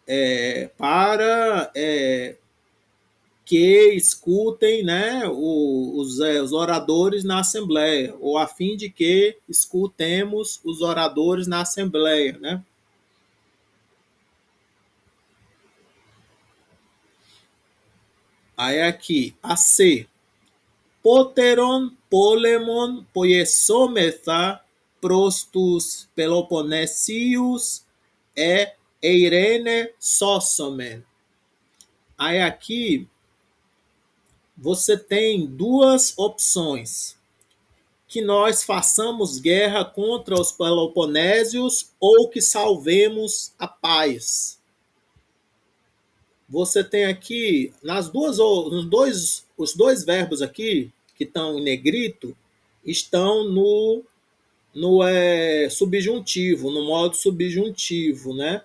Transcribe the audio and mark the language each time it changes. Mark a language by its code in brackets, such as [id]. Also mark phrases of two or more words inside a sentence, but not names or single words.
[pt] para que escutem, né, os oradores na Assembleia, ou a fim de que escutemos os oradores na Assembleia, né? Aí aqui, a C. [el] Πότερον πόλεμον ποιησώμεθα πρὸς τοὺς Πελοποννησίους ἢ εἰρήνην σώσωμεν. [pt] Aí aqui você tem duas opções: que nós façamos guerra contra os Peloponésios ou que salvemos a paz. Você tem aqui os dois verbos aqui que estão em negrito estão no subjuntivo, no modo subjuntivo, né?